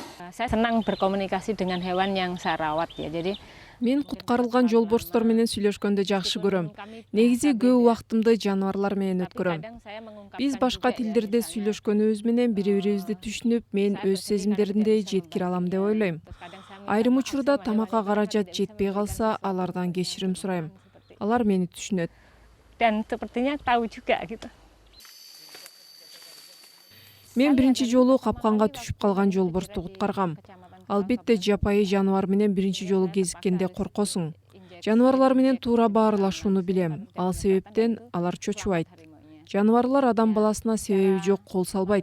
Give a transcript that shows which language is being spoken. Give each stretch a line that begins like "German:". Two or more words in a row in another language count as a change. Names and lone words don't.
Indonesian: Saya senang berkomunikasi dengan hewan yang saya rawat ya. Jadi
Kyrgyz: Мен куткарылган жолборстор менен сүйлөшкөндө жакшы көрөм. Негизи көп убактымды жаныбарлар менен өткөрөм. Биз башка тилдерде сүйлөшкөнүбүз менен бири-бирибизди түшүнүп, мен өз сезимдеримди жеткире алам деп ойлойм. Айрым учурда тамакка каражат жетпей калса, алардан кечирим сурайм. Алар мени түшүнөт.
Indonesian: dan sepertinya tahu juga gitu.
Kyrgyz: Мен биринчи жолу капканга түшүп калган жолборсту куткаргам. Албетте жапайы жаныбар менен биринчи жолу кезиккенде коркосуң. Жаныбарлар менен туура баарлашууну билем. Ал себептен алар чочубайт. Жаныбарлар адам баласына себеби жок кол салбайт.